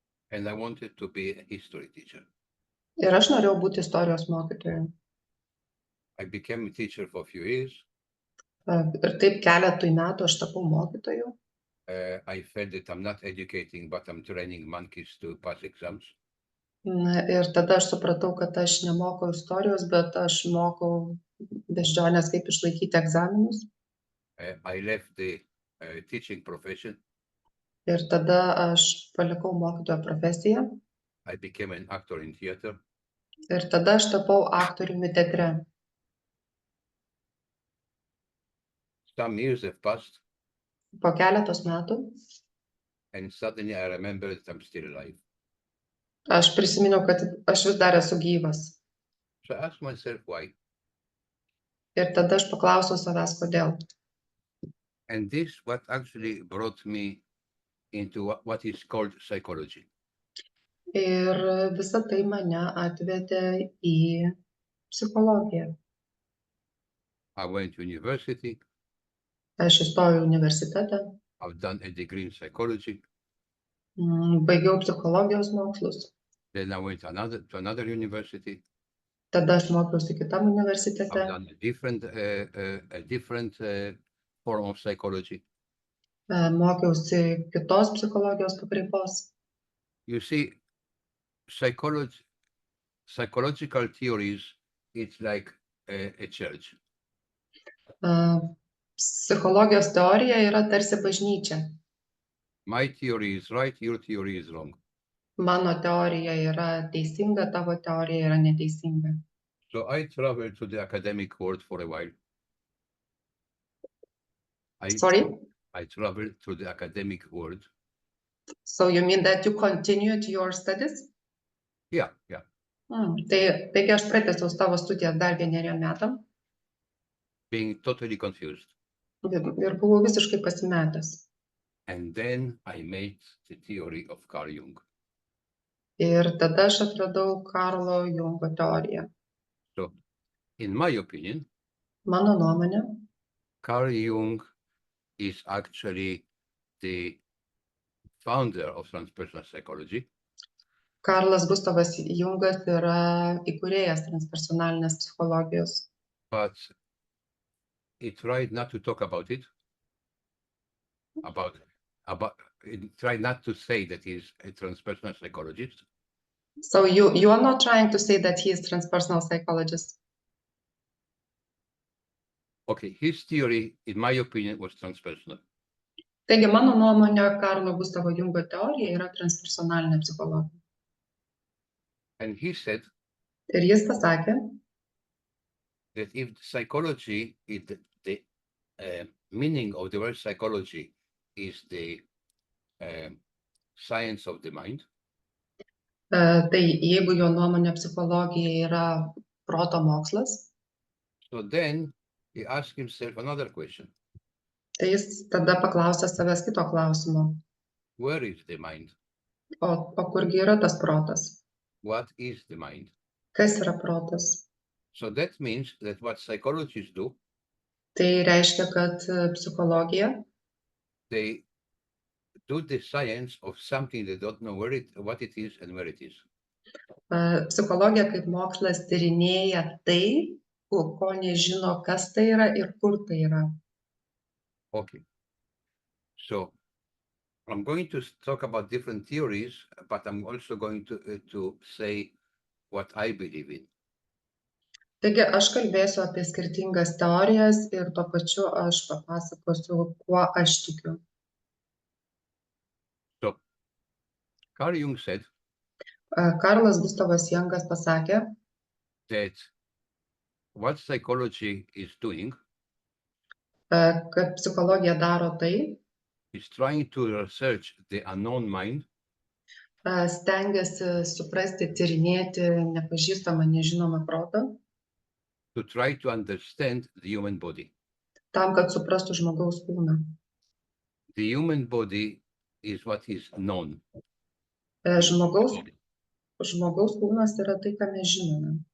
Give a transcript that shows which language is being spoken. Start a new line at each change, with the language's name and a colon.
English: And I wanted to be a history teacher.
Lithuanian: Ir aš norėjau būti istorijos mokytoju.
English: I became a teacher for a few years.
Lithuanian: Ir taip keletui metų aš tapau mokytoju.
English: I felt that I'm not educating, but I'm training monkeys to pass exams.
Lithuanian: Ir tada aš supratau, kad aš nemokau istorijos, bet aš mokau beždžionės, kaip išlaikyti egzaminus.
English: I left the teaching profession.
Lithuanian: Ir tada aš palikau mokytojo profesiją.
English: I became an actor in theater.
Lithuanian: Ir tada aš tapau aktoriumi teatre.
English: Some years have passed,
Lithuanian: Po keletos metų
English: and suddenly I remember that I'm still alive.
Lithuanian: aš prisiminiau, kad aš vis dar esu gyvas.
English: So I asked myself why.
Lithuanian: Ir tada aš paklausiau savęs, kodėl.
English: And this what actually brought me into what is called psychology.
Lithuanian: Ir visa tai mane atvedė į psichologiją.
English: I went to university.
Lithuanian: Aš įstojau į universitetą,
English: I've done a degree in psychology.
Lithuanian: baigiau psichologijos mokslus,
English: Then I went to another university.
Lithuanian: tada aš mokiausi kitam
English: I've
Lithuanian: universitete,
English: done a different form of psychology.
Lithuanian: Mokiausi kitos psichologijos pakraipos.
English: You see, psychological theories, it's like a church.
Lithuanian: Psichologijos teorija yra tarsi bažnyčia.
English: My theory is right, your theory is wrong.
Lithuanian: Mano teorija yra teisinga, tavo teorija yra neteisinga.
English: So I traveled to the academic world for a while. Sorry? I traveled to the academic world. So you mean that you continued your studies? Yeah.
Lithuanian: Taigi aš pratęsiau savo studijas dar 1 metam
English: Being totally confused.
Lithuanian: ir buvau visiškai pasimetęs.
English: And then I made the theory of Carl Jung.
Lithuanian: Ir tada aš atradau Karlo Jungo teoriją.
English: So, in my opinion,
Lithuanian: Mano nuomonė,
English: Carl Jung is actually the founder of transpersonal psychology.
Lithuanian: Karlas Gustavas Jungas yra įkūrėjas transpersonalinės psichologijos,
English: But he tried not to talk about it. He tried not to say that he's a transpersonal psychologist. So you are not trying to say that he is transpersonal psychologist. Okay, his theory, in my opinion, was transpersonal.
Lithuanian: Taigi mano nuomonė, Karlo Gustavo Jungo teorija yra transpersonalinė psichologija.
English: And he said
Lithuanian: Ir jis pasakė,
English: that if psychology, the meaning of the word psychology is the science of the mind,
Lithuanian: tai jeigu jo nuomonė psichologija yra proto mokslas,
English: so then he asked himself another question.
Lithuanian: tai jis tada paklausė savęs kito klausimo.
English: Where is the mind?
Lithuanian: O kurgi yra tas protas?
English: What is the mind?
Lithuanian: Kas yra protas?
English: So that means that what psychologists do,
Lithuanian: Tai reiškia, kad psichologija,
English: they do the science of something they don't know what it is and where it is.
Lithuanian: Psichologija kaip mokslas tyrinėja tai, ko nežino, kas tai yra ir kur tai yra.
English: Okay. So I'm going to talk about different theories, but I'm also going to say what I believe in.
Lithuanian: Taigi aš kalbėsiu apie skirtingas teorijas ir tuo pačiu aš papasakosiu, kuo aš tikiu.
English: So Carl Jung said
Lithuanian: Karlas Gustavas Jungas pasakė,
English: that what psychology is doing
Lithuanian: kad psichologija daro tai,
English: is trying to research the unknown mind
Lithuanian: stengiasi suprasti, tyrinėti nepažįstamą, nežinomą protą,
English: to try to understand the human body.
Lithuanian: tam, kad suprastų žmogaus kūną.
English: The human body is what is known.
Lithuanian: Žmogaus kūnas yra tai, ką mes žinome.